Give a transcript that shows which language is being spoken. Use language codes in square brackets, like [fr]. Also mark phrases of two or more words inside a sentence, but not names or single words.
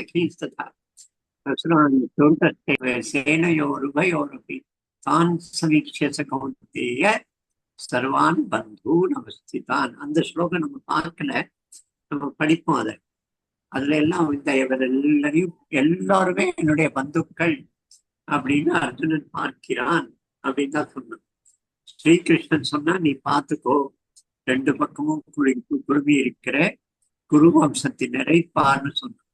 [sa] सखीस्तथा सेनयोरुभयोरपि तान् समीक्ष्य स कौन्तेय सर्वान् बन्धून् अवस्थितान्. [ta] அந்த ஸ்லோகம் நம்ம பார்க்கல, நம்ம படிப்போம். அதுல எல்லாம் இந்த இவர் எல்லாருமே என்னுடைய பந்துக்கள் அப்படின்னு அர்ஜுனன் பார்க்கிறான் அப்படின்னு தான் சொன்னான். ஸ்ரீகிருஷ்ணன் சொன்னா நீ பார்த்துக்கோ, ரெண்டு பக்கமும் குழுமி இருக்கிற குரு வம்சத்தினரை பார்ன்னு சொன்னான்.